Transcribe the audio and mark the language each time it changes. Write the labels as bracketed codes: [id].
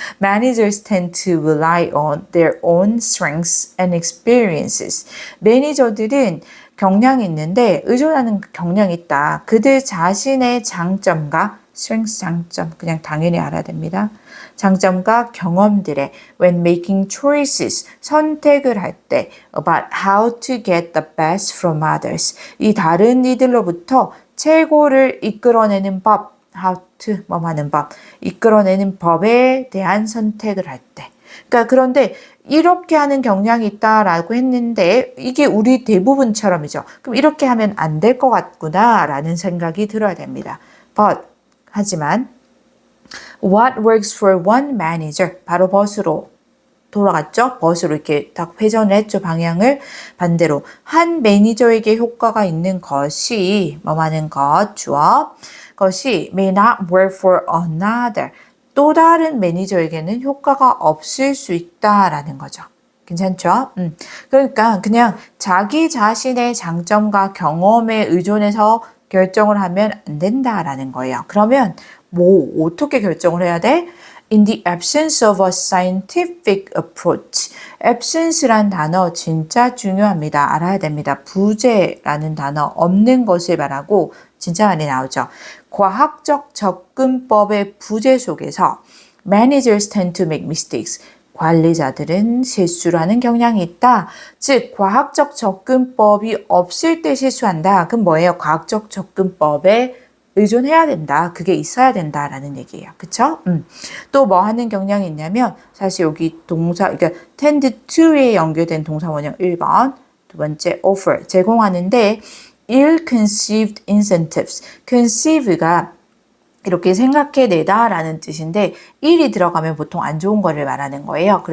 [en] Managers tend to rely on their own strengths and experiences. [ko] 매니저들은 경향이 있는데 의존하는 경향이 있다. 그들 자신의 장점과 strength 장점 그냥 당연히 알아야 됩니다. 장점과 경험들에 [en] when making choices, [ko] 선택을 할 때 [en] about how to get the best from others, [ko] 이 다른 이들로부터 최고를 이끌어내는 법, how to 뭐 하는 법, 이끌어내는 법에 대한 선택을 할 때. 그러니까 그런데 이렇게 하는 경향이 있다라고 했는데 이게 우리 대부분처럼이죠. 그럼 이렇게 하면 안 될 것 같구나라는 생각이 들어야 됩니다. [en] But [ko] 하지만 [en] what works for one manager, [ko] 바로 but으로 돌아갔죠. but으로 이렇게 딱 회전을 했죠. 방향을 반대로 한 매니저에게 효과가 있는 것이 뭐 하는 것 주어 것이 [en] may not work for another, [ko] 또 다른 매니저에게는 효과가 없을 수 있다라는 거죠. 괜찮죠? 그러니까 그냥 자기 자신의 장점과 경험에 의존해서 결정을 하면 안 된다라는 거예요. 그러면 뭐 어떻게 결정을 해야 돼? [en] In the absence of a scientific approach. [ko] absence란 단어 진짜 중요합니다. 알아야 됩니다. 부재라는 단어 없는 것을 말하고 진짜 많이 나오죠. 과학적 접근법의 부재 속에서 [en] managers tend to make mistakes. [ko] 관리자들은 실수를 하는 경향이 있다. 즉 과학적 접근법이 없을 때 실수한다. 그럼 뭐예요? 과학적 접근법에 의존해야 된다. 그게 있어야 된다라는 얘기예요. 그쵸? 또 뭐 하는 경향이 있냐면 사실 여기 동사, 그러니까 tend to에 연결된 동사 원형 1번, 두 번째 offer, 제공하는데 [en] ill-conceived incentives, [ko] conceive가 이렇게 생각해내다 라는 뜻인데 일이 들어가면 보통 안 좋은 거를 말하는 거예요.